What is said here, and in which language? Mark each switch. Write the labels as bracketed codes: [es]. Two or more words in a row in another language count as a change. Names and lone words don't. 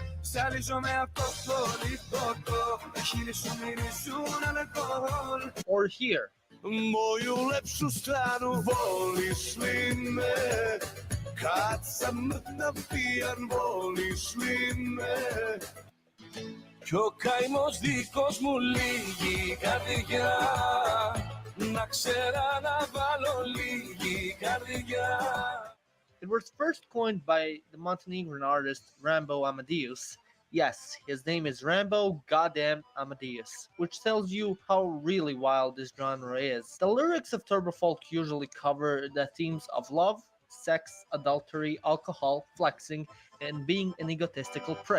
[en] Or here. [sr] Moju lepšu stranu voliš li me? Kad sam mrtav pijan voliš li me? [el] Κι ο καημός δικός μου λίγη καρδιά, να ξέρα να βάλω λίγη καρδιά. [en] It was first coined by the Montenegrin artist Rambo Amadeus. Yes, his name is Rambo Goddamn Amadeus, which tells you how really wild this genre is. The lyrics of turbo folk usually cover the themes of love, sex, adultery, alcohol, flexing, and being an egotistical prick.